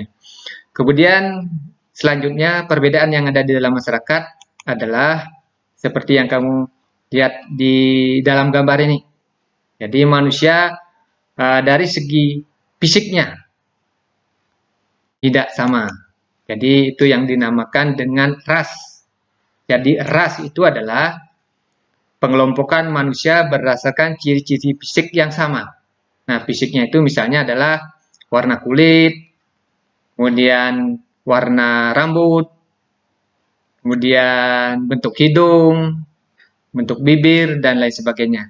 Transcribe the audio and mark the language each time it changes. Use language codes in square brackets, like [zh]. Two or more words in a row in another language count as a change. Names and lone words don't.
[id] Kemudian selanjutnya perbedaan yang ada di dalam masyarakat adalah seperti yang kamu lihat di dalam gambar ini. Jadi manusia dari segi fisiknya tidak sama. Jadi itu yang dinamakan dengan ras. Jadi ras itu adalah pengelompokan manusia berdasarkan ciri-ciri fisik yang sama. Nah, fisiknya itu misalnya adalah warna kulit, kemudian warna rambut, kemudian bentuk hidung, bentuk bibir, dan lain sebagainya.